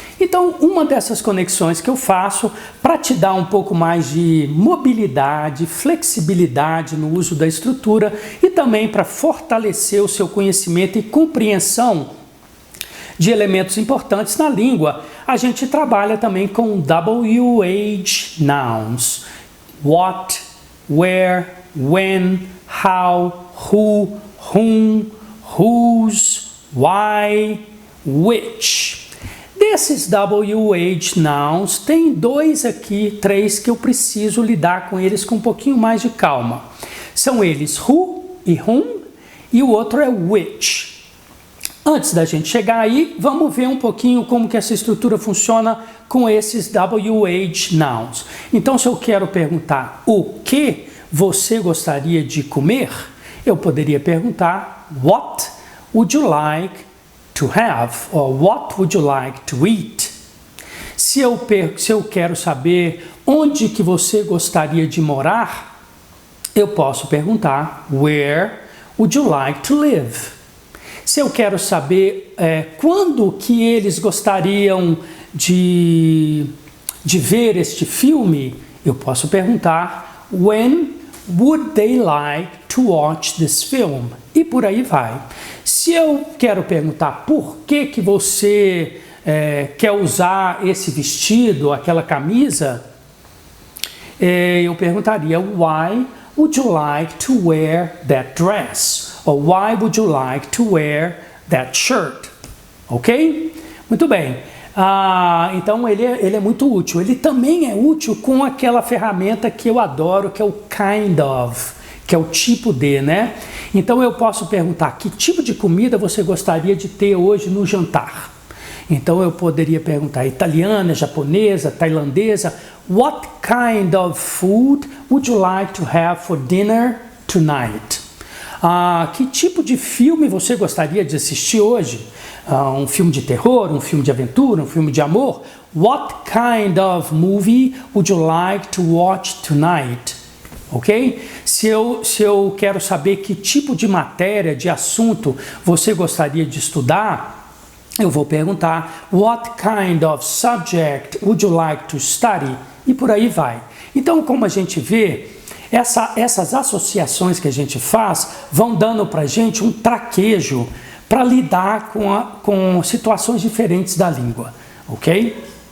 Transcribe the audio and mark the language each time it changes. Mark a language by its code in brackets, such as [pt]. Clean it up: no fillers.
[pt] Então, uma dessas conexões que eu faço para te dar um pouco mais de mobilidade, flexibilidade no uso da estrutura e também para fortalecer o seu conhecimento e compreensão de elementos importantes na língua, a gente trabalha também com WH nouns. [en] What, where, when, how, who, whom, whose, why, which. [pt] Desses WH nouns, tem três que eu preciso lidar com eles com um pouquinho mais de calma. São eles who e whom, e o outro é which. Antes da gente chegar aí, vamos ver um pouquinho como que essa estrutura funciona com esses WH nouns. Então, se eu quero perguntar o que você gostaria de comer, eu poderia perguntar [en] What would you like to have? Or what would you like to eat? [pt] Se eu quero saber onde que você gostaria de morar, eu posso perguntar [en] Where would you like to live? [pt] Se eu quero saber quando que eles gostariam de ver este filme, eu posso perguntar [en] When would they like to watch this film? [pt] E por aí vai. Se eu quero perguntar por que você quer usar esse vestido, aquela camisa, eu perguntaria [en] Why would you like to wear that dress? Or why would you like to wear that shirt? [pt] Ok? Muito bem. Então ele é muito útil. Ele também é útil com aquela ferramenta que eu adoro, que é o kind of, que é o tipo de, né? Então eu posso perguntar que tipo de comida você gostaria de ter hoje no jantar? Então eu poderia perguntar italiana, japonesa, tailandesa. [en] What kind of food would you like to have for dinner tonight? [pt] Que tipo de filme você gostaria de assistir hoje? Um filme de terror, um filme de aventura, um filme de amor? [en] What kind of movie would you like to watch tonight? Ok? [pt] Se eu quero saber que tipo de matéria, de assunto você gostaria de estudar, eu vou perguntar [en] What kind of subject would you like to study? [pt] E por aí vai. Então, como a gente vê, essas associações que a gente faz vão dando para a gente um traquejo para lidar com situações diferentes da língua, ok?